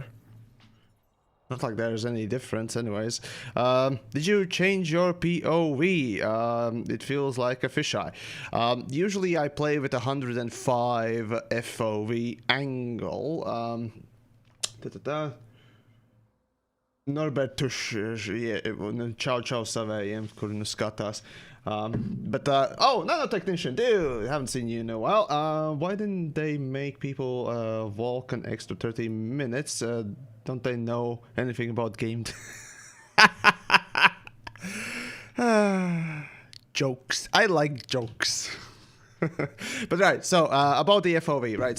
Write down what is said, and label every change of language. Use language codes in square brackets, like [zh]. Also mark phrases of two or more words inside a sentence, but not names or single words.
[en] Not like there's any difference anyways. Did you change your POV? It feels like a fisheye. Usually I play with 105 FOV angle. Norbert Tush, [lv] čau savējiem, kuri nu skatās. [en] Oh, nanotechnician, dude, haven't seen you in a while. Why didn't they make people walk an extra 30 minutes? Don't they know anything about game? Jokes. I like jokes. But right, so about the FOV, right?